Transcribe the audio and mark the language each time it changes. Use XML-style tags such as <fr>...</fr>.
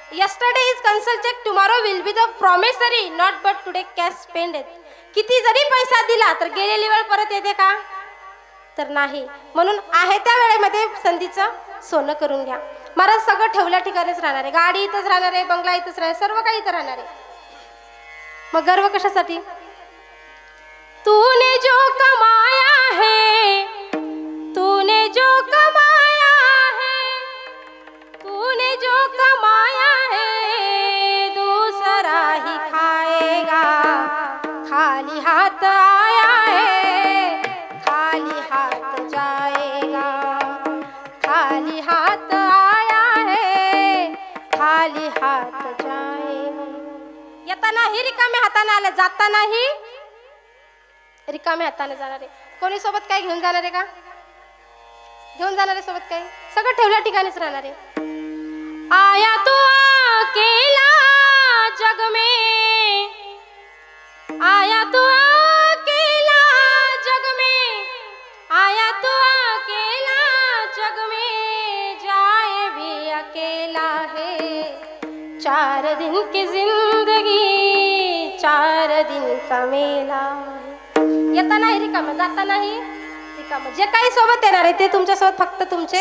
<en>Yesterday is consulted, tomorrow will be the promissory, not but today cash spended.</en> <mr>किती जरी पैसा दिला तर गेलेली वेळ परत येते का? तर नाही. म्हणून आहे त्या वेळेमध्ये संधीचं सोनं करून घ्या. महाराज सगळं ठेवल्या ठिकाणीच राहणार आहे, गाडी इथंच राहणार आहे, बंगला इथंच राहणार, सर्व काही इथं राहणार आहे. मग गर्व कशासाठी?</mr> <hi>तूने जो कमाया है, तूने जो कमाया है, तूने जो कमाया है, दूसरा ही खाएगा. खाली हाथ आया है, खाली हाथ जाएगा. खाली हाथ आया है, खाली हाथ जाएगा.</hi> <mr>येतानाही रिकाम्या हाताने आले, जातानाही रिकाम्या हाताने जाणार आहे. कोणी सोबत काय घेऊन जाणार आहे का? घेऊन जाणार आहे सोबत काही? सगळं ठेवल्या ठिकाणीच राहणार आहे.</mr> <hi>आया तो अकेला जग में, आया तो अकेला जग में, आया तो अकेला जग में, जाए भी अकेला है. 4 दिन की जिंदगी 4 दिन का मेला है.</hi> <mr>येतानाही रिकाम, जातानाही रिकाम. जे काही सोबत येणार आहे ते तुमच्या सोबत फक्त तुमचे</mr>